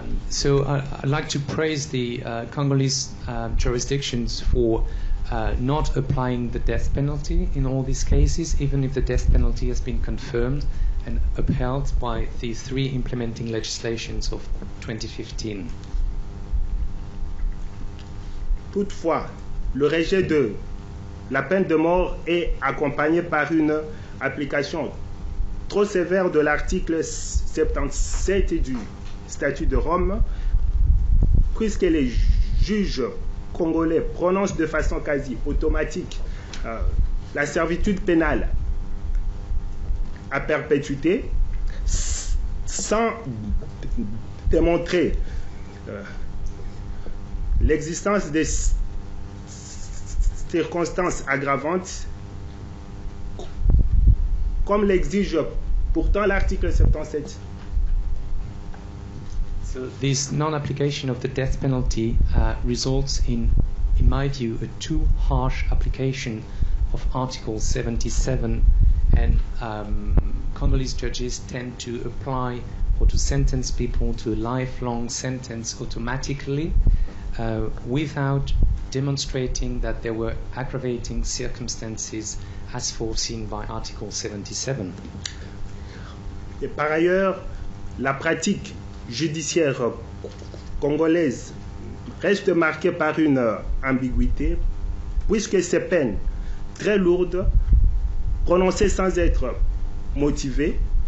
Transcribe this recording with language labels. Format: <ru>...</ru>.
<en>So I'd like to praise the Congolese jurisdictions for not applying the death penalty in all these cases, even if the death penalty has been confirmed and upheld by the 3 implementing legislations of 2015.</en> <fr>Toutefois, le rejet de la peine de mort est accompagné par une application trop sévère de l'article 77 du statut de Rome, puisque les juges congolais prononcent de façon quasi automatique la servitude pénale à perpétuité sans démontrer l'existence des circonstances aggravantes, comme l'exige pourtant l'article 77.</fr> <en>So this non-application of the death penalty results in my view, a too harsh application of Article 77, and Congolese judges tend to apply or to sentence people to a lifelong sentence automatically without demonstrating that there were aggravating circumstances as foreseen by Article 77.</en> <fr>Et par ailleurs, la pratique judiciaire congolaise reste marquée par une ambiguïté, puisque ces peines très lourdes, prononcées sans être motivées,</fr>